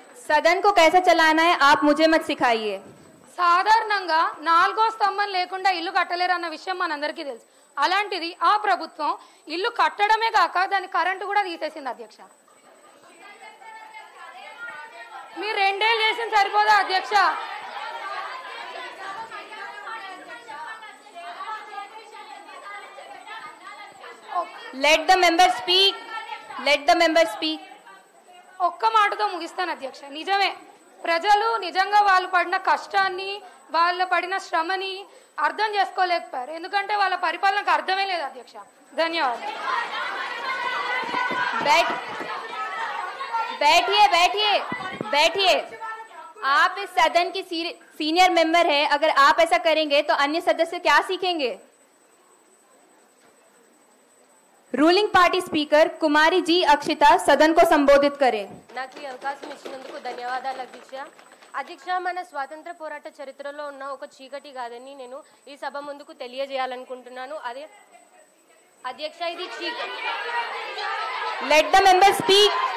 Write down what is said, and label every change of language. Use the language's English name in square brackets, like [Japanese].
[Hindi] सदन को कैसे चलाना है आप मुझे मत सिखाइए. [Telugu] సాధారణంగా 4వ స్తంభం లేకుండా ఇల్లు కట్టలేరు అన్న విషయం మనందరికీ తెలుసు. అలాంటిది ఆ ప్రభుత్వం ఇల్లు కట్టడమే కాక దాని కరెంటు కూడా తీసేసింది అధ్యక్ష. మీరు 2 ఏళ్ళు చేసిన సరిపోదా అధ్యక్ష? [English] Let the member speak. Let the member speak. [Telugu] ఒక్క మాటతో ముగిస్తాను అధ్యక్ష. నిజమే, ప్రజలు నిజంగా వాళ్ళు పడిన కష్టాన్ని, వాళ్ళ పడిన శ్రమని అర్థం చేసుకోలేకపోయారు. ఎందుకంటే వాళ్ళ పరిపాలనకు అర్థమే లేదు అధ్యక్ష. ధన్యవాదాలు. [Hindi] बैठिए बैठिए बैठिए. आप इस सदन की सीनियर मेंबर है. अगर आप ऐसा करेंगे तो अन्य सदस्य क्या सीखेंगे? Ruling party speaker Kumari ji Akshita सदन को संबोधित करें। [Telugu] నాకు ఈ అవకాశం ఇచ్చినందుకు ధన్యవాదాలు అధ్యక్ష. అధ్యక్ష, మన స్వాతంత్ర పోరాట చరిత్రలో ఉన్న ఒక చీకటి కాదని నేను ఈ సభ ముందుకు తెలియజేయాలనుకుంటున్నాను. అదే అధ్యక్ష, ఇది [English] Let the member speak.